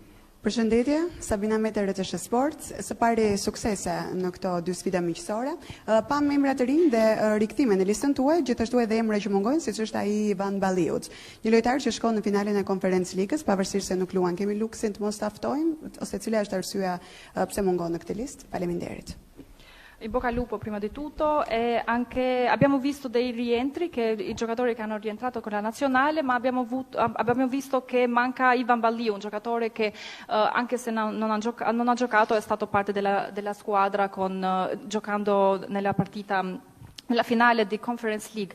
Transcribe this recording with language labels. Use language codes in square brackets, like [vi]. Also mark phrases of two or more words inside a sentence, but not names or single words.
[sq] Përshëndetje, Sabina Mete, RTS Sport. Së pari suksese në këto 2 sfida miqësore. Pam emra të rinj dhe rikthime në listën tuaj, gjithashtu edhe emra që mungojnë, siç është ai Ivan Balliut. Një lojtar që shkon në finalen e Conference Ligës, pavarësisht se nuk luan. Kemi luksin të mos ta ftojmë ose cila është arsyeja pse mungon në këtë listë? Faleminderit. [it] In bocca al lupo prima di tutto e anche abbiamo visto dei rientri che I giocatori che hanno rientrato con la nazionale, ma abbiamo visto che manca Ivan Balliu, un giocatore che anche se non ha giocato è stato parte della squadra giocando nella finale di Conference League.